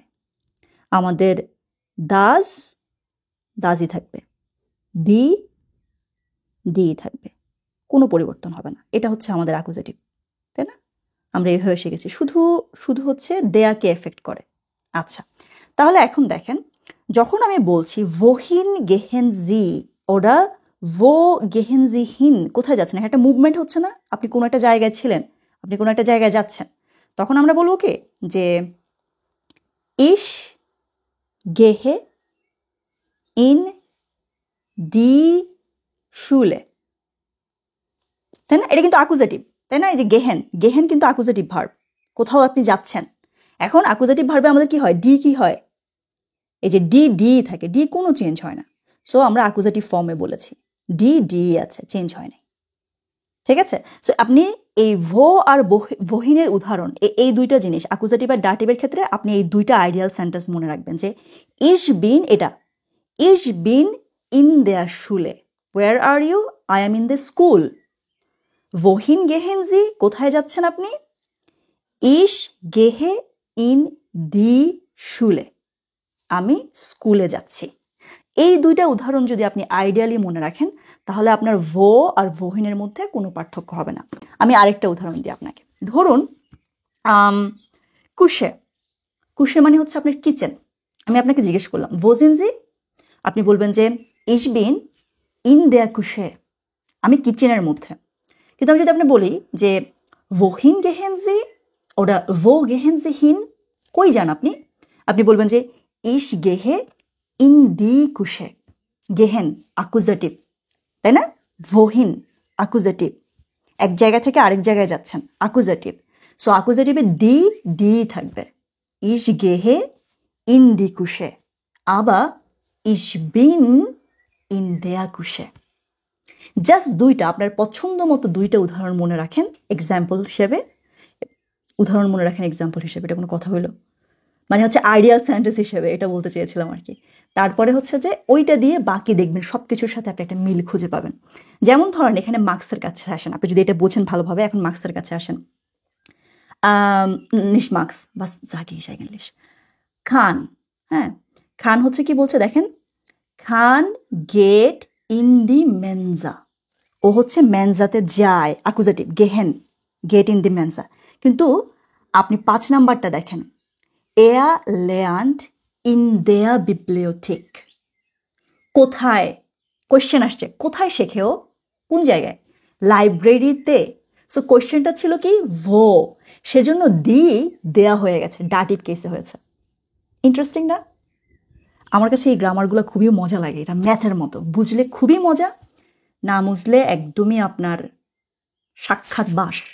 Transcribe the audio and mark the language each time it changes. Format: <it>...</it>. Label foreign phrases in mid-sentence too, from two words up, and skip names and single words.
<bn>আমাদের দাস দাসই থাকবে, দি দি থাকবে, কোনো পরিবর্তন হবে না। এটা হচ্ছে আমাদের অ্যাকুজেটিভ, তাই না? আমরা এইভাবে শিখেছি, শুধু শুধু হচ্ছে দেয়াকে এফেক্ট করে। আচ্ছা, তাহলে এখন দেখেন, যখন আমি বলছি</bn> <de>wohin gehen Sie</de> <bn>ওরা</bn> <de>wo gehen Sie hin,</de> <bn>কোথায় যাচ্ছেন, একটা মুভমেন্ট হচ্ছে না, আপনি কোনো একটা জায়গায় ছিলেন, আপনি কোনো একটা জায়গায় যাচ্ছেন, তখন আমরা বলবো কি যে</bn> <de>ich gehe in die Schule,</de> <bn>তাই না? এটা কিন্তু অ্যাকুজেটিভ, তাই না? এই যে গেহেন, গেহেন কিন্তু অ্যাকুজেটিভ ভার্ব, কোথাও আপনি যাচ্ছেন। এখন অ্যাকুজেটিভ ভার্বে আমাদের কি হয়, ডি কি হয়, এই যে ডি ডি থাকে, ডি কোনো চেঞ্জ হয় না। সো আমরা অ্যাকুজেটিভ ফর্মে বলেছি, ডি ডি আছে, চেঞ্জ হয় নাই। ঠিক আছে, সো আপনি এই ভো আর বহিনের উদাহরণ, এই দুইটা জিনিস অ্যাকুজেটিভ আর ডাটিভের ক্ষেত্রে আপনি এই দুইটা আইডিয়াল সেন্টেন্স মনে রাখবেন, যে</bn> <de>ich bin,</de> <bn>এটা</bn> <de>ich bin in der Schule,</de> <en>where are you, I am in the school.</en> <de>wohin gehen Sie,</de> <bn>কোথায় যাচ্ছেন আপনি,</bn> <de>ich gehe in die Schule,</de> <bn>আমি স্কুলে যাচ্ছি। এই দুইটা উদাহরণ যদি আপনি আইডিয়ালি মনে রাখেন, তাহলে আপনার ভো আর wohin-এর মধ্যে কোনো পার্থক্য হবে না। আমি আরেকটা উদাহরণ দিই আপনাকে। ধরুন কুশে, কুশে মানে হচ্ছে আপনার কিচেন। আমি আপনাকে জিজ্ঞেস করলাম</bn> <de>wo sind Sie,</de> <bn>আপনি বলবেন যে</bn> <de>ich bin in der Küche,</de> <bn>আমি কিচেনের মধ্যে। কিন্তু আমি যদি আপনি বলি যে</bn> <de>wohin gehen Sie</de> <bn>ওটা</bn> <de>wo gehen Sie hin,</de> <bn>কই যান আপনি, আপনি বলবেন যে</bn> <de>ich gehe in die Küche,</de> <bn>gehen অ্যাকুজেটিভ, তাই না? wohin অ্যাকুজেটিভ, এক জায়গা থেকে আরেক জায়গায় যাচ্ছেন, অ্যাকুজেটিভ। সো অ্যাকুজেটিভে ডি ডি থাকবে,</bn> <de>ich gehe in die Küche, আবার ich bin in der Küche।</de> <bn>জাস্ট দুইটা, আপনার পছন্দ মতো দুইটা উদাহরণ মনে রাখেন এক্সাম্পল হিসেবে, উদাহরণ মনে রাখেন এক্সাম্পল হিসেবে, এটা কোনো কথা হলো, মানে হচ্ছে আইডিয়াল সেন্টেন্স হিসেবে এটা বলতে চেয়েছিলাম আর কি। তারপরে হচ্ছে যে ওইটা দিয়ে বাকি দেখবেন সব কিছুর সাথে আপনি একটা মিল খুঁজে পাবেন। যেমন ধরেন এখানে মার্কসের কাছে আসেন, আপনি যদি এটা বোঝেন ভালোভাবে, এখন মার্কসের কাছে আসেন,</bn> <de>nicht Max, was sage ich eigentlich,</de> <bn>খান, হ্যাঁ, খান হচ্ছে কি বলছে দেখেন,</bn> <de>Khan geht in die Mensa,</de> <bn>ও হচ্ছে মেনজাতে যায়, অ্যাকুজেটিভ গেহেন,</bn> <de>geht in die Mensa.</de> <bn>কিন্তু আপনি 5 নাম্বারটা দেখেন,</bn> <de>er lernt in der Bibliothek,</de> <bn>কোথায়, কোয়েশ্চেন আসছে, কোথায় শেখে ও, কোন জায়গায়, লাইব্রেরিতে। সো কোয়েশ্চেনটা ছিল কি ভো, সেজন্য দি দেয়া হয়ে গেছে, ডাটিভ কেসে হয়েছে। ইন্টারেস্টিং না? আমার কাছে এই গ্রামারগুলো খুবই মজা লাগে, এটা ম্যাথের মতো, বুঝলে খুবই মজা, না বুঝলে একদমই আপনার সাক্ষাৎ বাস।</bn>